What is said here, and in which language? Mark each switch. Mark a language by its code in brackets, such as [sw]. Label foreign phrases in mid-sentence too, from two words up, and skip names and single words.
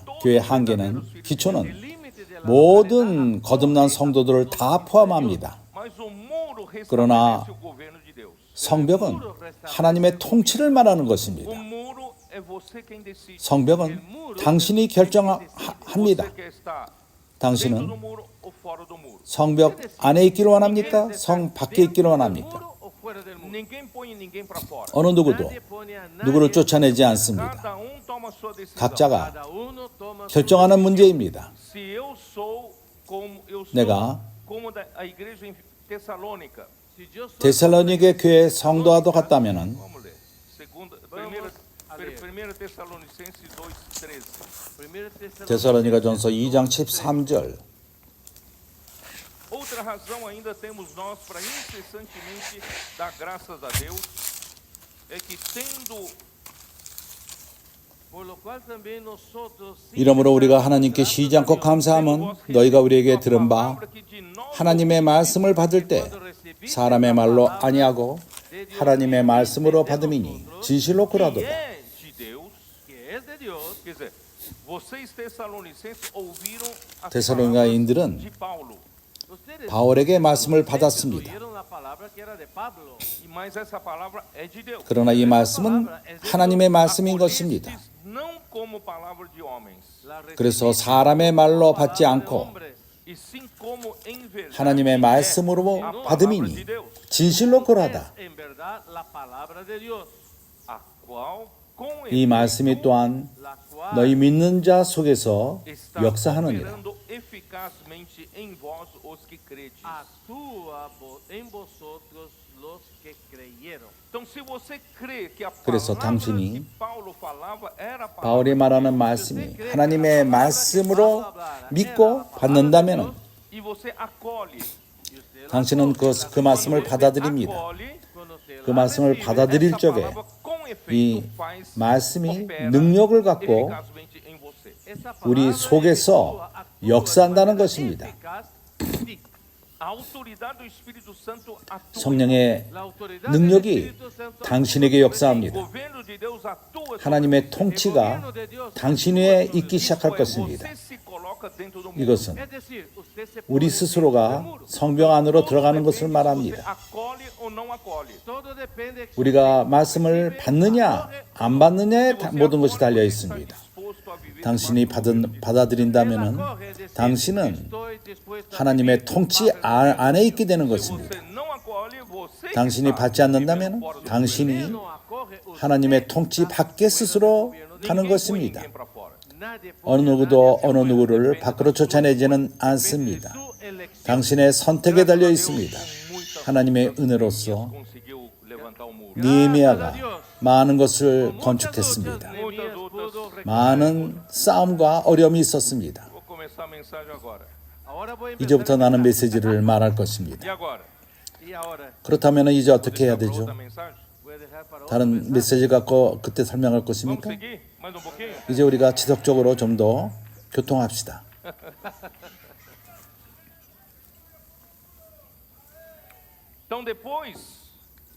[ko] 교회의 한계는, 기초는 모든 거듭난 성도들을 다 포함합니다. 그러나 성벽은 하나님의 통치를 말하는 것입니다. 성벽은 당신이 결정합니다. 당신은 [pt] do muro ou fora do muro. [ko] 성벽 안에 있기를 원합니까? 성 밖에 있기를 원합니까? [pt] Ninguém põe ninguém para fora. [ko] 어느 누구도 누구를 쫓아내지 않습니다. [pt] Cada toma sua decisão. [ko] 각자가 결정하는 문제입니다. [pt] Se eu sou como eu sou, [ko] 내가 [pt] como a igreja em Tessalônica. [ko] 데살로니게 교회 성도와도 같다면은 [pt] Vamos ler. Primeira Tessalonicenses 2:13. [ko] 데살로니가전서 2장 13절. [pt] Outra razão ainda temos nós para incessantemente dar graças a Deus é que tendo [ko] 이러므로 우리가 하나님께 쉬지 않고 감사함은 너희가 우리에게 들은 바 하나님의 말씀을 받을 때 사람의 말로 아니하고 하나님의 말씀으로 받음이니 진실로 그라도다. [pt] é de Deus, quer dizer, vocês tessalonicenses ouviram as [ko] 데살로니가인들은 [pt] de Paulo, [ko] 바울에게 말씀을 받았습니다. [pt] mas essa palavra é de Deus. [ko] 그러나 이 말씀은 하나님의 말씀인 것입니다. [pt] Não como palavra de homens, [ko] 그래서 사람의 말로 받지 않고 [pt] e sim como em verdade [ko] 하나님의 말씀으로 [pt] a palavra [ko] 받음이니 [pt] de Deus, [ko] 진실로 그러하다. [pt] a qual com [ko] 이 말씀이 또한 너희 믿는 자 속에서 [pt] está [ko] 역사하느니라. [pt] operando eficazmente em vós os que credes. Então, se você crê que a [ko] 그래서 [pt] palavra [ko] 당신이 [pt] que Paulo falava era a palavra [ko] 바울이 말하는 말씀이 하나님의 말씀으로 믿고 받는다면 [pt] e você acolhe, [ko] 당신은 그 말씀을 받아들입니다. [pt] acolhe, [ko] 그 말씀을 받아들일 [pt] essa [ko] 적에 [pt] palavra com [ko] 이 [pt] efeito faz [ko] 말씀이 [pt] opera [ko] 능력을 갖고 [pt] eficazmente em você. [ko] 우리 속에서 역사한다는 것입니다. [pt] A autoridade do Espírito Santo atua. [ko] 성령의 능력이 당신에게 [pt] O [ko] 역사합니다. [pt] governo de Deus atua. [ko] 하나님의 통치가 당신 위에 있기 시작할 것입니다. [pt] Você se coloca dentro do mundo. [ko] 이것은 우리 스스로가 성벽 안으로 들어가는 것을 말합니다. [pt] Acolhe ou não acolhe. [ko] 우리가 말씀을 받느냐 안 받느냐에 모든 것이 달려 있습니다. [pt] Disposto a viver [ko] 당신이 받아들인다면 당신은 하나님의 통치 안에 있게 되는 것입니다. [pt] você não acolhe, você [ko] 당신이 받지 않는다면 당신이 하나님의 통치 밖에 스스로 가는 것입니다. [pt] para fora. [ko] 어느 누구도 어느 누구를 밖으로 쫓아내지는 않습니다. 당신의 선택에 달려 있습니다. 하나님의 은혜로서 [pt] Conseguiu levantar o muro. [ko] 느헤미야가 많은 것을 건축했습니다. [pt] Muitas outras. [ko] 많은 싸움과 어려움이 있었습니다. [pt] Vou começar a mensagem agora. [ko] 이제부터 나는 메시지를 말할 [pt] E [ko] 것입니다. [pt] agora? [ko] 그렇다면 이제 어떻게 해야 [pt] Para [ko] 되죠? [pt] outra mensagem? [ko] 다른 메시지 갖고 그때 설명할 [pt] Vamos [ko] 것입니까? [pt] seguir? Mais um pouquinho? [ko] 이제 우리가 지속적으로 좀 더 교통합시다. [pt] Então depois que o